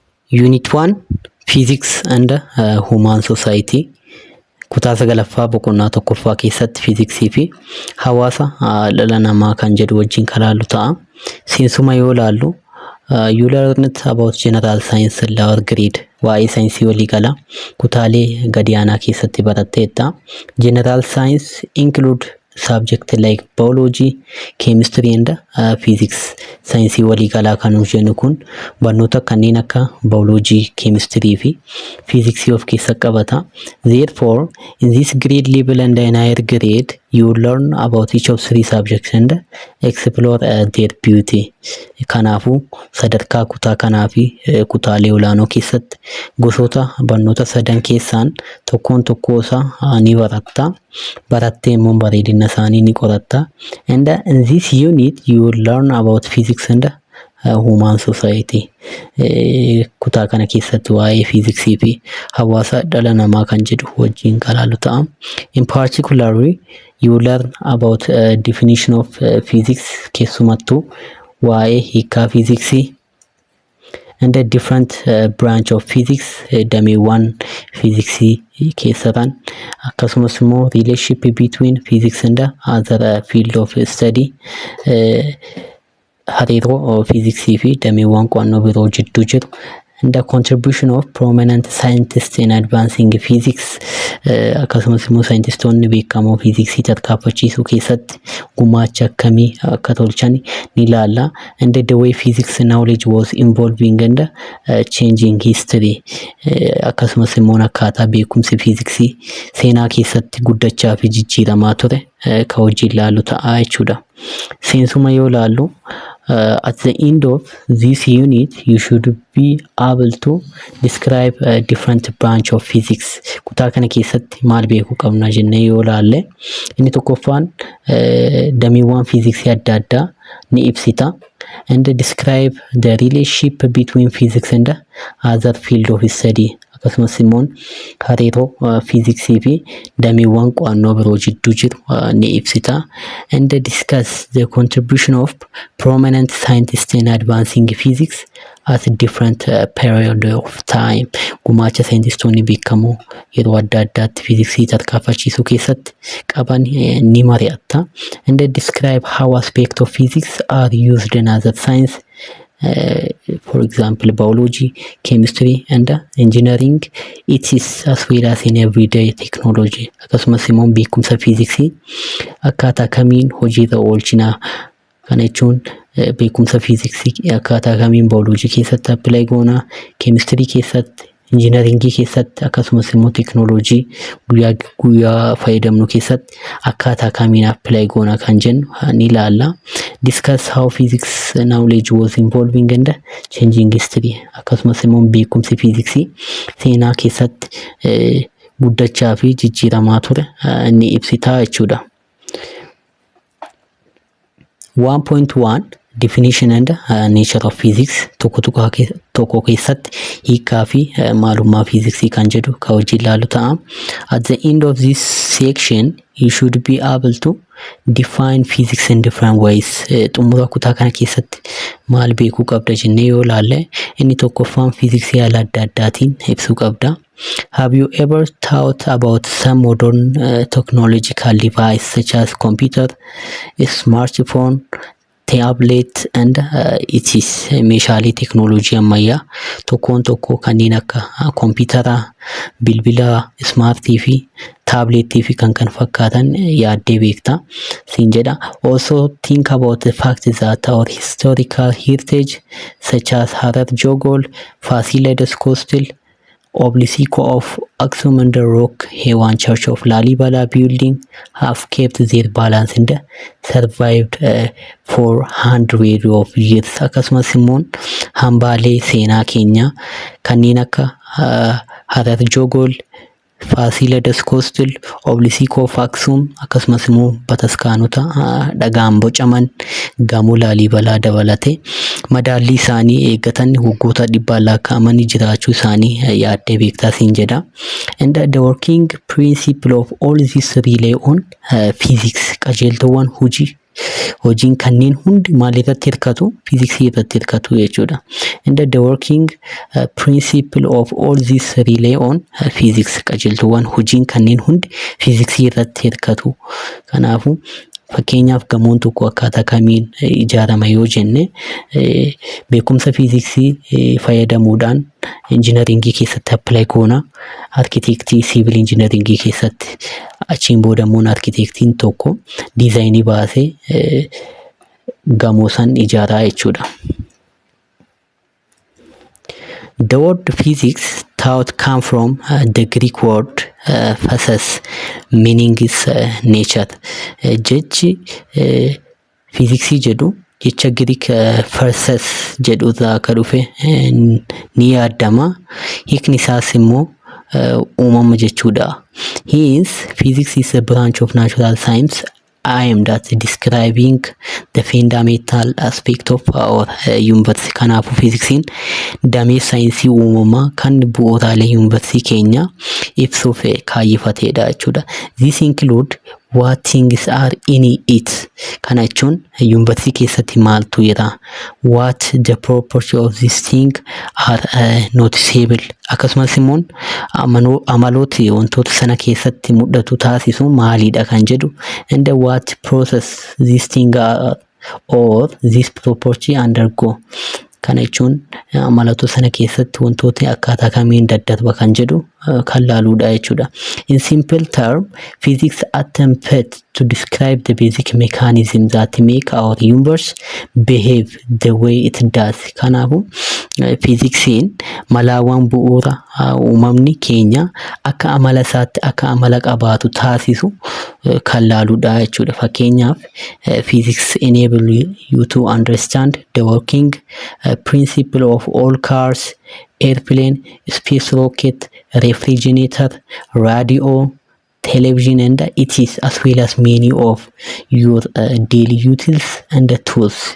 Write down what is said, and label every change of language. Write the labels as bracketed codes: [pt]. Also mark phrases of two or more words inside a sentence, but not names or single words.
[en] Unit 1 Physics and Human Society [om] kutaa sagalaffaa boqonnaa tokkoffaa keessatti fiiziksii fi hawaasa dhala namaa kan jedhu wajjin kan ilaallu ta'a. Seensuma yoo ilaallu [en] you learned about general science lower grade [om] waa'ee saayinsii waliigalaa kutaalee gadi aanaa keessatti baratteetta. [en] General science include subject like biology, chemistry and physics. [om] Saayinsii waliigalaa kan jennu kun barnoota kanneen akka [en] biology, chemistry [om] fi physics of keessa qabata. [en] Therefore, in this grade level and in higher grade, you learn about each of three subjects and explore their beauty. [om] Kanaafuu sadarkaa kutaa kanaa fi kutaalee olaanoo keessatti gosoota barnoota sadan keessaan tokkoon tokkoosaa ni baratta. Barattee immoo bareedina isaanii ni qoratta. [en] And in this unit you will learn about physics and human society. [om] Kutaa kana keessatti waa'ee fiiziksii fi hawaasa dhala namaa kan jedhu wajjin kan ilaallu ta'a. [en] In particularly you learn about definition of physics, [om] keessumattuu waa'ee hiikaa fiiziksii [en] and a different branch of physics, [om] dameewwan fiiziksii keessatan akkasumas immoo [en] relationship between physics and other field of study, [om] hariiroo fiiziksii fi dameewwan qo'annoo biroo jidduu jiru, [en] and the contribution of prominent scientists in advancing physics, [om] akkasumas immoo saayintistoonni beekamoo fiiziksii tarkaanfachiisuu keessatti gumaacha akkamii akka tolchan ni ilaalla. [en] And the way physics knowledge was evolving and changing history, [om] akkasumas immoo akkaataa beekumsi fiiziksii seenaa keessatti guddachaa fi jijjiiramaa ture kan hojii ilaallu ta'a jechuudha. Seensuma yoo ilaallu [en] at the end of this unit you should be able to describe a different branch of physics. [om] Kutaa kana keessatti maal beekuu qabna jennee yoo ilaalle inni tokkoffaan dameewwan fiiziksii adda addaa ni ibsita. [en] And describe the relationship between physics and other field of study. [om] Akkasumas immoo hariiroo fiiziksii fi dameewwan qo'annoo biroo jidduu jiru ni ibsita. [en] And discuss the contribution of prominent scientists in advancing physics at a different period of time. [om] Gumaacha saayintistoonni beekamoo yeroo adda addaatti fiiziksii tarkaanfachiisuu keessatti qaban ni mari'atta. [en] And describe how aspects of physics are used in other science, for example biology, chemistry and engineering. It is as well as in everyday technology. [om] Akkasumas immoo beekumsa fiiziksii akkaataa kamiin hojiirra oolchina kana jechuun beekumsa fiiziksii akkaataa kamiin biology keessatti apply goona, chemistry keessatti, engineeringii keessatti, akkasumas immoo teknooloojii guyyaa fayyadamnu keessatti akkaataa kamiin apply goona kan jennu ni ilaalla. [en] Discuss how physics knowledge was evolving and changing history. [om] Akkasumas immoo beekumsi fiiziksii seenaa keessatti guddachaa fi jijjiiramaa ture ni ibsita jechuudha. [en] 1.1 Definition and nature of physics. [om] Tokko keessatti hiikaa fi maalummaa fiiziksii kan jedhu kan hojii ilaallu ta'a. [en] At the end of this section you should be able to define physics in different ways. [om] Xumura kutaa kana keessatti maal beekuu qabda jennee yoo ilaalle inni tokkoffaan fiiziksii haala adda addaatiin ibsuu qabda. [en] Have you ever thought about some modern technological device such as computer, a smartphone, tablet and it is [om] meeshaalee teknooloojii ammayyaa tokkoon tokko kanneen akka kompiitara, bilbila smartii fi tabletii fi kan fakkaatan yaaddee beekta siin jedha. [en] Also think about the fact that our historical heritage such as Harar Jogol, Fasilides Coastal, Obelisco of Aksum and the Rock Hewan Church of Lalibela building have kept their balance and survived for hundreds of years. [om] Akkasumas immoo hambaalee seenaa keenya kanneen akka Harar Jogol, Fasilides Coastal, Obelisco of Aksum, akkasumas immoo bataskaanota dhagaan bocaman gamoo Laalibelaa dabalate madaalii isaanii eeggatan waggoota dhibbaan lakkaa'amanii jiraachuu isaanii yaaddee beektaa siin jedha. [en] And the working principle of all this rely on physics. [om] Qajeeltowwan hojii hojiin kanneen hundi maal irratti hirkatu? Fiiziksii irratti hirkatu jechuudha. And the working principle of all this rely on physics. Qajeeltuuwwan hojiin kanneen hundi fiiziksii irratti hirkatu. Kanaafuu fakkeenyaaf gamoon tokko akkaataa kamiin ijaarama yoo jenne beekumsa fiiziksii fayyadamuudhaan injiinaringii keessatti appilaayi goona. Arkitektii siivil injiinaringii keessatti achiin boodammoon arkitektiin tokko diizaayinii baasee gamoo san ijaaraa jechuudha. [en] The word physics thought come from the Greek word physis, meaning is nature. [om] Jechi fiiziksii jedhu jecha Greek physis jedhu irraa akka dhufe ni yaadama. Hiikni isaas immoo uumama jechuudha. [en] Hence, physics is a branch of natural science aimed at describing the fundamental aspect of our universe. [om] Kanaafuu fiiziksiin damee saayinsii uumamaa kan bu'uuraalee yuunivarsiitii keenya ibsuuf kaayeffateedha jechuudha. [en] This include what things are in it. [om] Kana jechuun yuunivarsiitii keessatti maaltu jira? [en] What the property of this thing are noticeable. [om] Akkasumas immoo amalooti wantoota sana keessatti mul'atu taasisu maalidha kan jedhu. [en] And what process this thing are or this property undergo. [om] Kana jechuun amaloota sana keessatti wantoota akkaataa kamiin daddarba kan jedhu kan laaluudha jechuudha. [en] In simple term, physics attempts to describe the basic mechanism that make our universe behave the way it does. [om] Kanaafuu fiiziksiin malaawwan bu'uura uumamni keenya akka amala isaatti akka amala qabaatu taasisu kan laaluudha jechuudha. [en] Fakkeenyaaf physics enable you to understand the working principle of all cars, airplane, space rocket, refrigerator, radio, television, and it is as well as many of your daily utils and tools.